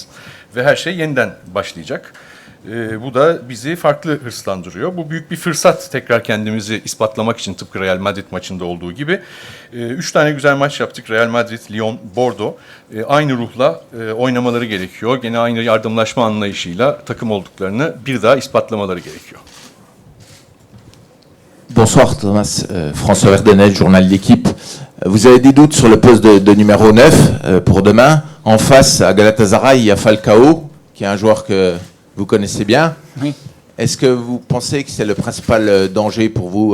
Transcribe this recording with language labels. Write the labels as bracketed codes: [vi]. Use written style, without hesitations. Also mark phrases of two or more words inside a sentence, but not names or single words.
[tr] Ve her şey yeniden başlayacak. Bu da bizi farklı hırslandırıyor. Bu büyük bir fırsat tekrar kendimizi ispatlamak için, tıpkı Real Madrid maçında olduğu gibi. 3 tane güzel maç yaptık. Real Madrid, Lyon, Bordeaux. Aynı ruhla oynamaları gerekiyor. Gene aynı yardımlaşma anlayışıyla takım olduklarını bir daha ispatlamaları gerekiyor. [fr] Bonsoir Thomas, François Verdenel, journal de l'équipe. Vous avez des doutes sur le poste de numéro 9 pour demain. En face, à Galatasaray, il y a Falcao, qui est un joueur que vous connaissez bien. Oui. Est-ce que vous pensez que c'est le principal danger pour vous